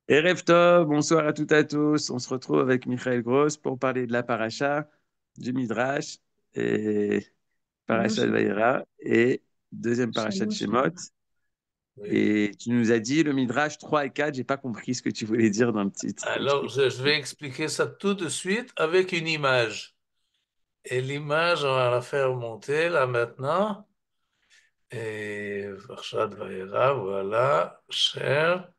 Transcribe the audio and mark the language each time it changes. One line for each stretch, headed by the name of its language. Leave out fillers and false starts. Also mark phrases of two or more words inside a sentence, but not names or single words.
Hebrew: ערב טוב,
French: bonsoir à toutes et à tous. On se retrouve avec Michael Gross pour parler de la paracha, du Midrash et Shalom, paracha de Vaïra et deuxième paracha de shalom, Shemot. shalom. Oui. Et tu nous as dit le Midrash 3 et 4. J'ai pas compris ce que tu voulais dire dans le titre. Alors, Explique. je vais expliquer ça tout de suite avec une image. Et l'image, on va la faire monter là maintenant. Et Varshad Vaera, voilà, cher.